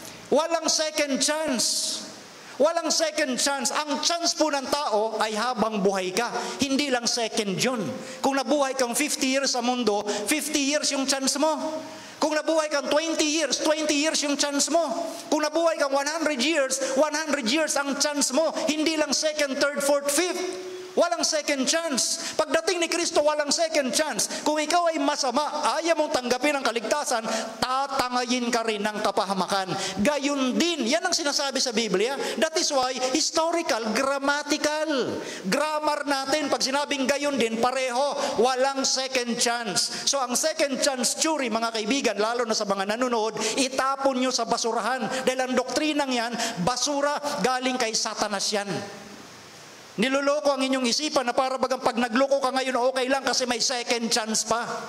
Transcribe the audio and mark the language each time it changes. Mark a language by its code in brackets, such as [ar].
[tl] Walang second chance. Walang second chance. Ang chance po ng tao ay habang buhay ka. Hindi lang second yun. Kung nabuhay kang 50 years sa mundo, 50 years yung chance mo. Kung nabuhay kang 20 years yung chance mo. Kung nabuhay kang 100 years ang chance mo. Hindi lang second, third, fourth, fifth. Walang second chance. Pagdating ni Kristo, walang second chance. Kung ikaw ay masama, ayaw mong tanggapin ang kaligtasan, tatangayin ka rin ng kapahamakan. Gayon din, yan ang sinasabi sa Biblia. [en] That is why, historical, grammatical. [tl] Grammar natin, pag sinabing gayon din, pareho, walang second chance. So ang second chance theory, mga kaibigan, lalo na sa mga nanonood, itapon nyo sa basurahan. Dahil ang doktrinang yan, basura, galing kay Satanas yan. Niloloko ang inyong isipan na para bagang pag nagloko ka ngayon, okay lang kasi may second chance pa.